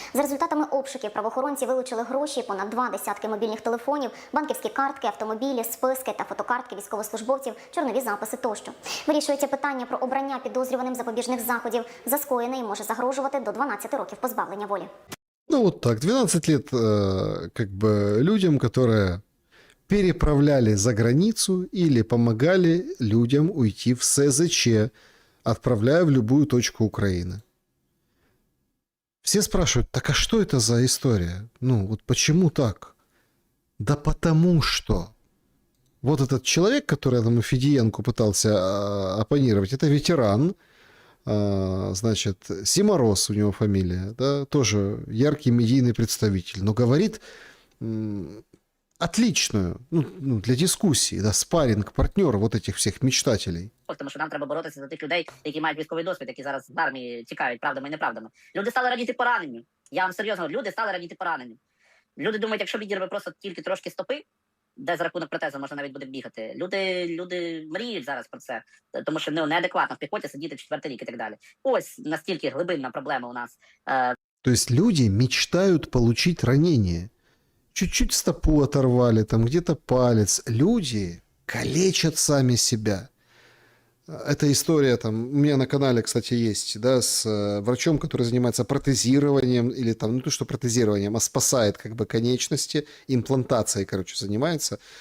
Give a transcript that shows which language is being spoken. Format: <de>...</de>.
<uk>За результатами обшуків правоохоронці вилучили гроші, понад 2 десятки мобільних телефонів, банківські картки, автомобілі, списки та фотокартки військовослужбовців, чорнові записи тощо. Вирішується питання про обрання підозрюваним запобіжних заходів. За скоєне і може загрожувати до 12 років позбавлення волі.</uk> <ru>Ну вот так, 12 лет как бы людям, которые переправляли за границу или помогали людям уйти в СЗЧ, отправляя в любую точку Украины. Все спрашивают, так а что это за история? Ну вот почему так? Да потому что вот этот человек, который там Федиенко пытался оппонировать, это ветеран, значит, Симорос у него фамилия, да, тоже яркий медийный представитель, но говорит отличную, ну, для дискуссии, да, спарринг-партнер вот этих всех мечтателей.</ru> <uk>Тому що нам треба боротися за тих людей, які мають військовий досвід, які зараз з армії тікають правдами і неправдами. Люди стали радіти пораненню. Я вам серйозно говорю, люди стали радіти пораненням. Люди думають, якщо відірве просто тільки трошки стопи, де за рахунок протезу можна навіть буде бігати. Люди мріють зараз про це, тому що неадекватно в піхоті сидіти 4-й рік і так далі. Ось настільки глибинна проблема у нас.</uk> <ru>То есть люди мечтают получить ранение. Чуть-чуть стопу оторвали, там где-то палец. Люди калечат сами себя. Эта история там у меня на канале, кстати, есть, да, с врачом, который занимается протезированием, или там, не то что протезированием, а спасает как бы конечности, имплантацией, короче, занимается.</ru>